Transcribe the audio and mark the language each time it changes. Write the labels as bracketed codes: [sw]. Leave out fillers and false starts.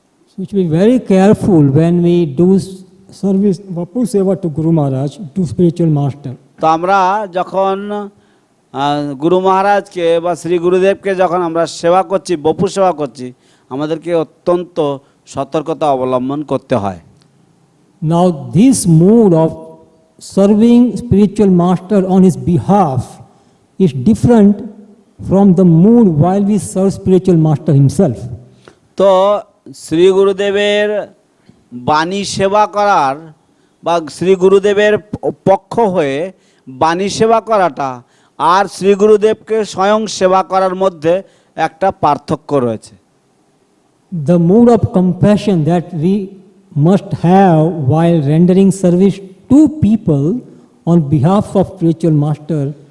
[en] So we should be very careful when we do service vapu seva to Guru Maharaj, to spiritual master. [bn] তো আমরা যখন গুরু মহারাজকে বা শ্রী গুরুদেবকে যখন আমরা সেবা করছি, বপু সেবা করছি, আমাদেরকে অত্যন্ত সতর্কতা অবলম্বন করতে হয়। [en] Now this mood of serving spiritual master on his behalf is different from the mood while we serve spiritual master himself. [bn] তো শ্রী গুরুদেবের বাণী সেবা করার বা শ্রী গুরুদেবের পক্ষ হয়ে বাণী সেবা করাটা আর শ্রী গুরুদেবকে স্বয়ং সেবা করার মধ্যে একটা পার্থক্য রয়েছে। [en] The mood of compassion that we must have while rendering service to people on behalf of spiritual master.